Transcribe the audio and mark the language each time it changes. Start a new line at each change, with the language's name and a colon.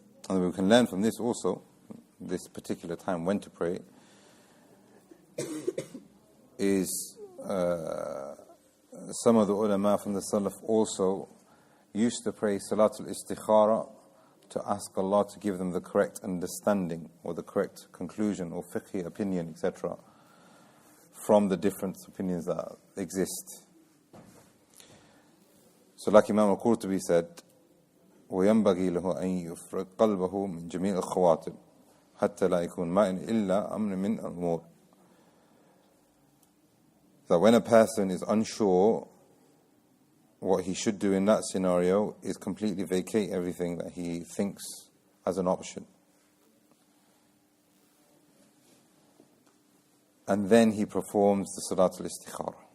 English: And we can learn from this also, this particular time when to pray, is some of the ulama from the Salaf also used to pray Salat al-Istikhara to ask Allah to give them the correct understanding or the correct conclusion or fiqhi opinion, etc., from the different opinions that exist. So like Imam al-Qurtubi said,
Arabic: وينبغي له أن يفرق قلبه من جميع الخواطر حتى لا يكون مائن إلا أمر من الأمور.
English: That when a person is unsure what he should do in that scenario is completely vacate everything that he thinks as an option. And then he performs the Salat al-Istikharah.